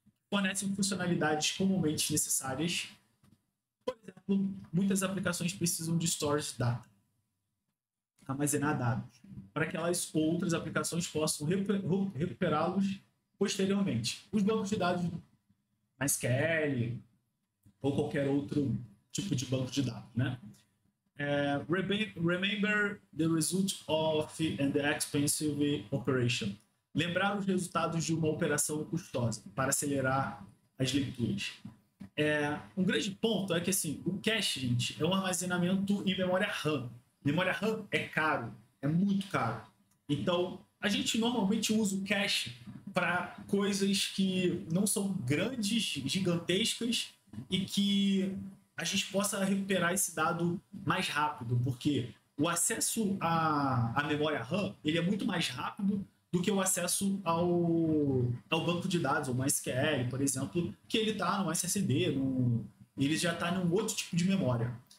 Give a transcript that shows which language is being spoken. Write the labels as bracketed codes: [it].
[pt] Fornecem funcionalidades comumente necessárias. Por exemplo, muitas aplicações precisam de [en] storage data, [pt] armazenar dados, para que elas outras aplicações possam recuperá-los posteriormente. Os bancos de dados MySQL ou qualquer outro tipo de banco de dados, né? [en] Remember the result of an expensive operation. [pt] Lembrar os resultados de uma operação custosa para acelerar as leituras. Um grande ponto é que assim, o cache, gente, é um armazenamento em memória RAM. Memória RAM é caro, é muito caro. Então, a gente normalmente usa o cache para coisas que não são grandes, gigantescas e que a gente possa recuperar esse dado mais rápido, porque o acesso à memória RAM ele é muito mais rápido do que o acesso ao banco de dados, ao MySQL, por exemplo, que ele está no SSD, ele já está num outro tipo de memória.